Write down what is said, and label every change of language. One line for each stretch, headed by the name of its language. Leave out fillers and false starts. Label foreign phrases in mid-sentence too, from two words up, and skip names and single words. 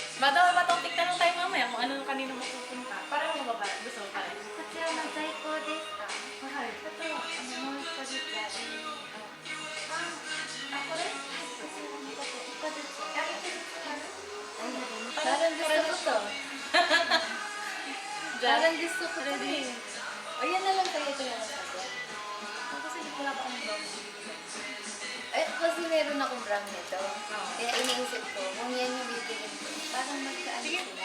Filipino: Batong tignan tayo mamaya kung ano kanino mapupunta. Para mo ba gusto mo pa rin?
Japanese: こちらの在庫ですか？はい。あと、もう一個ずつある。あ、これ一個ずつ。
Filipino: Parang gusto ko to. Parang gusto ko rin eh. O yan na lang kayo ito yung sabi. Kasi hindi ko lang pa ang dog. Eh, kasi meron akong brand nito. Kaya iniisip ko, kung yan yung bibigyan ko, parang magkaan sila.